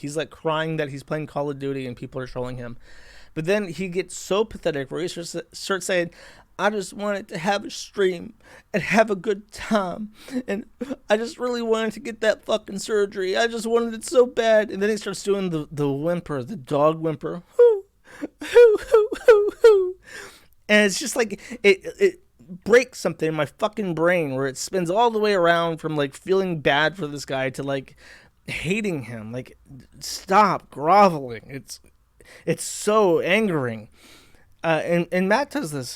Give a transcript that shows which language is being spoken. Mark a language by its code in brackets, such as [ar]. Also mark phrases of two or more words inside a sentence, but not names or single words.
[en] He's like crying that he's playing Call of Duty and people are trolling him. But then he gets so pathetic where he starts saying, I just wanted to have a stream and have a good time. And I just really wanted to get that fucking surgery. I just wanted it so bad. And then he starts doing the whimper, the dog whimper. Hoo, hoo, hoo, hoo, hoo. And it's just like, it breaks something in my fucking brain where it spins all the way around from like feeling bad for this guy to like hating him. Like, stop groveling. It's so angering. And Matt does this.